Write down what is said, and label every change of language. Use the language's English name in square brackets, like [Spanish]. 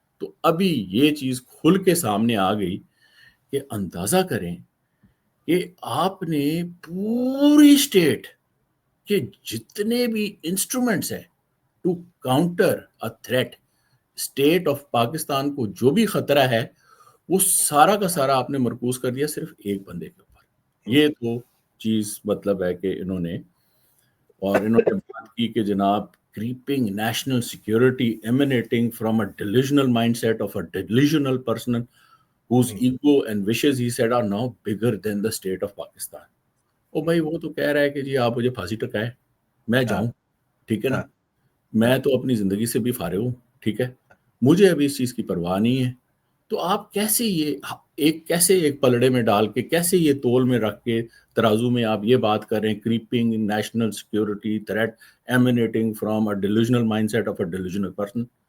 [Urdu] تو ابھی یہ چیز کھل کے سامنے آ گئی کہ اندازہ کریں کہ آپ نے پوری اسٹیٹ کے جتنے بھی انسٹرومنٹس ہیں [English] to counter a threat, [Urdu] state of Pakistan کو جو بھی خطرہ ہے وہ سارا کا سارا آپ نے مرکوز کر دیا صرف ایک بندے کے اوپر. یہ تو چیز مطلب ہے کہ انہوں نے بات کی کہ جناب [English] creeping national security emanating from a delusional mindset of a delusional person whose ego and wishes, he said, are now bigger than the state of Pakistan. [Urdu] او بھائی وہ تو کہہ رہا ہے کہ جی آپ مجھے پھانسی ٹکائے میں جاؤں، ٹھیک ہے نا، میں تو اپنی زندگی سے بھی فارغ ہوں، ٹھیک ہے، مجھے ابھی اس چیز کی پرواہ نہیں ہے. تو آپ کیسے ایک پلڑے میں ڈال کے, کیسے یہ تول میں رکھ کے ترازو میں آپ یہ بات کر رہے ہیں, [English] Creeping national security threat emanating from a delusional mind set of a delusional person.